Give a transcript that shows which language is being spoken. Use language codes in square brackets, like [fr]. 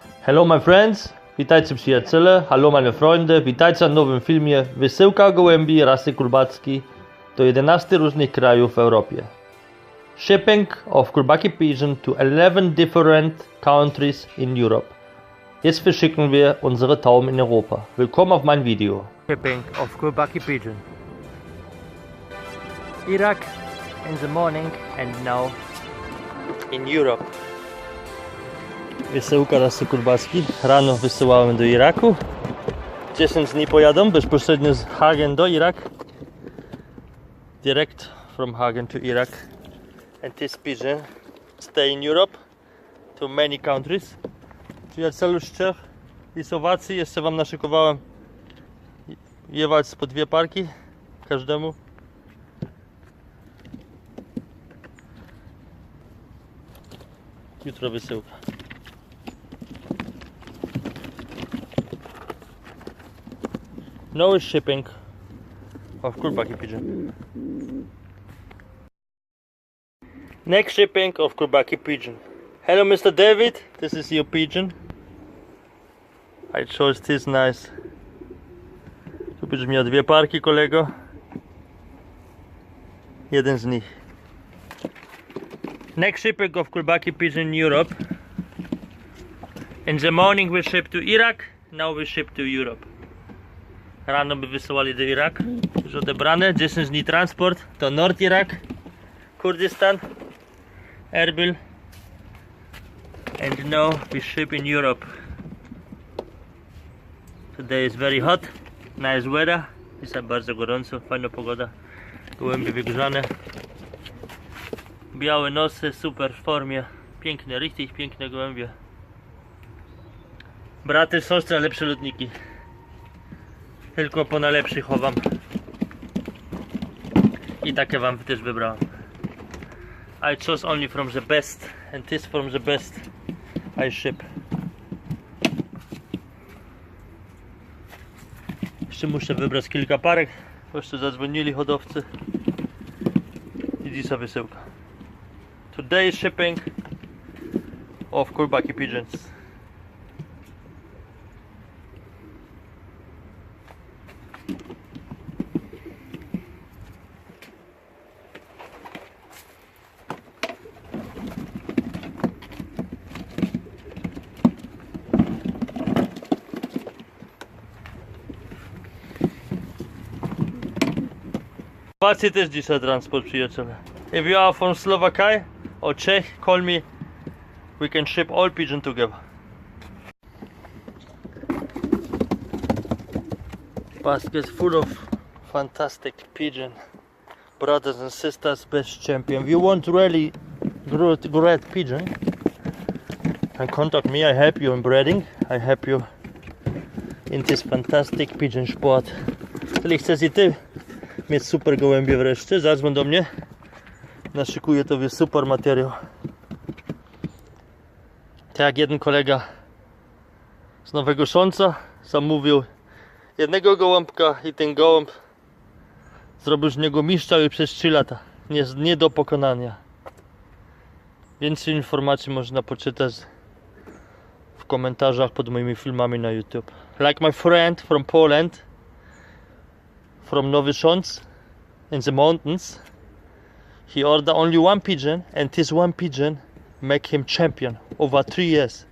[en] Hello my friends, [pl] witajcie przyjaciele, [de] hello meine Freunde, [pl] witajcie w nowym filmie Wysyłka gołębi rasy Kulbacki do 11 różnych krajów w Europie. [en] Shipping of Kulbacki Pigeon to 11 different countries in Europe. [de] Jetzt verschicken wir unsere Tauben in Europa. Willkommen auf mein Video. [en] Shipping of Kulbacki Pigeon. Iraq in the morning and now in Europe. [pl] Wysyłka rasy Kulbacki. Rano wysyłałem do Iraku. 10 dni pojadą bezpośrednio z Hagen do Irak. [en] Direct from Hagen to Iraq. And this pigeon stay in Europe to many countries. [pl] Przyjacielu z Czech i Słowacji jeszcze wam naszykowałem jeweils po 2 parki każdemu. Jutro wysyłka. [en] No shipping of Kulbacki Pigeon. Next shipping of Kulbacki Pigeon. Hello Mr. David, this is your pigeon. I chose this nice. [pl] Tu będziesz miał 2 parki, kolego. Jeden z nich. [en] Next shipping of Kulbacki Pigeon in Europe. In the morning we ship to Iraq, now we ship to Europe. [pl] Rano by wysyłali do Iraku, już odebrane, 10 dni transport to Nord Irak, Kurdistan, Erbil, [en] and now we ship in Europe. Today is very hot, nice weather, [pl] dzisiaj bardzo gorąco, fajna pogoda, gołębie wygrzane, białe nosy, super w formie, piękne, richtig piękne gołębie. Braty, siostry, lepsze lotniki. Tylko po najlepszych chowam. I takie wam też wybrałem. [en] I chose only from the best. And this from the best I ship. [pl] Jeszcze muszę wybrać kilka parek. Bo jeszcze zadzwonili hodowcy. I dzisiaj wysyłka. [en] Today shipping of Kulbacki Pigeons. [pl] Słowacji też dzisiaj transport, przyjaciele. [en] If you are from Slovakia or Czech, call me. We can ship all pigeon together. Basket full of fantastic pigeon. Brothers and sisters, best champion. If you want really great pigeon, then contact me. I help you in breeding. I help you in this fantastic pigeon sport. [pl] Jeżeli chcesz i ty mieć super gołębie wreszcie, zadzwoń do mnie. Naszykuję tobie super materiał. Tak jak jeden kolega z Nowego Sząca zamówił jednego gołąbka i ten gołąb zrobił z niego mistrza już przez 3 lata. Nie do pokonania. Więcej informacji można poczytać w komentarzach pod moimi filmami na YouTube. [en] Like my friend from Poland, from Nowy Sząc in the mountains, he ordered only 1 pigeon, and this 1 pigeon make him champion over 3 years.